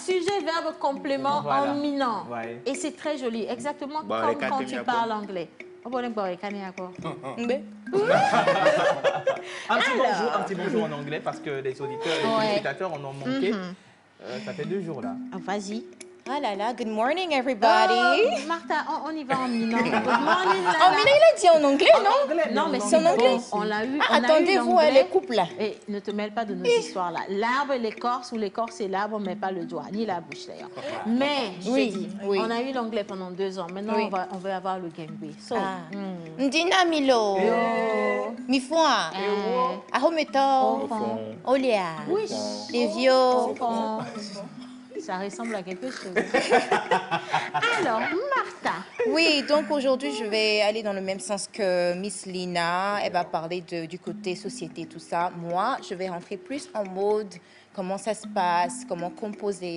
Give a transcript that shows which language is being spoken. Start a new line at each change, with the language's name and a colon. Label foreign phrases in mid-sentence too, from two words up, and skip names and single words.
French: Sujet, verbe, complément en minant. Ouais. Et c'est très joli, exactement Bon, comme les quand tu Katenia, parles anglais. Un petit bonjour en anglais parce que les auditeurs et les spectateurs en ont manqué. Ça fait 2 jours là. Vas-y. Ah là là,
English: good morning everybody.
French: Martha, on y va en minant.
English: Good morning, Lala.
French: Oh, mais là, il a dit en anglais, non? Non, mais c'est en anglais. On l'a eu. Attendez-vous à les couples là. Et ne te mêle pas de nos histoires là. L'arbre et l'écorce ou l'écorce et l'arbre, mais pas le doigt, ni la bouche d'ailleurs. Mais, je t'ai dit, on a eu l'anglais pendant 2 ans. Maintenant, on veut avoir le Gambé. So, Ndina Milo. Mifwa. Ahometo. Olia. Les vieux. Ça ressemble à quelque chose. Alors, Martha. Oui, donc aujourd'hui, je vais aller dans le même sens que Miss Lina. Elle va parler du côté société, tout ça. Moi, je vais rentrer plus en mode comment ça se passe, comment composer.